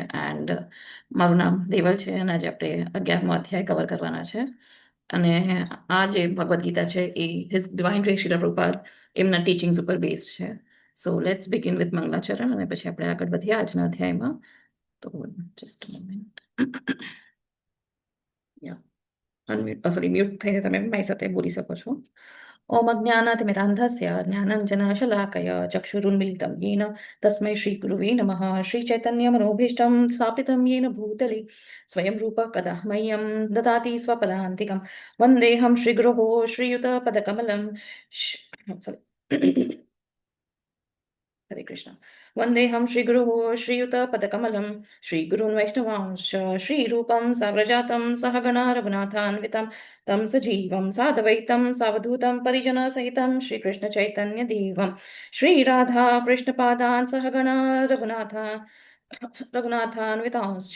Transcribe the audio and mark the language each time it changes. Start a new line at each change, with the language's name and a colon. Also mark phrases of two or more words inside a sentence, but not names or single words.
Gujarati: એન્ડ મારું નામ દેવલ છે અને આજે આપણે 11મો અધ્યાય કવર કરવાના છે. અને આ જે ભગવદ્ ગીતા છે એ
English: His Divine Grace
Gujarati: શ્રીલ પ્રભુપાદ એમના ટીચિંગ્સ ઉપર બેઝડ છે.
English: So let's begin with
Gujarati: મંગલાચરણ અને પછી આપણે આગળ વધીએ આજના અધ્યાયમાં.
English: તો just a moment. Yeah. Unmute. Sorry,
Gujarati: mute થઈને તમે મારી સાથે બોલી શકો છો.
Sanskrit: ઓમ અજ્ઞાનાતિમિરાન્ધસ્ય જ્ઞાનંજનશલાકય ચક્ષુરુન્મિલિतं येन तस्मै श्रीगुरुवे नमः. श्रीचैतन्यमनोभीष्टं स्थापितं येन भूतले स्वयं रूपः कदा मह्यं ददाति स्वपदान्तिकं. वन्देऽहं श्रीगुरोः श्रीयुतपदकमलं.
English: Sorry.
Sanskrit: हरे कृष्ण. वन्देऽहं श्रीगुरुः श्रीयुतपदकमलं श्रीगुरून् वैष्णवांश्च श्रीरूपं साग्रजातं सहगणा रघुनाथान्वितं तं सजीवं साद्वैतं सावधूतं परिजनसहितं श्रीकृष्णचैतन्यदेवं श्रीराधा कृष्णपादान् सहगणा रघुनाथान्वितांश्च.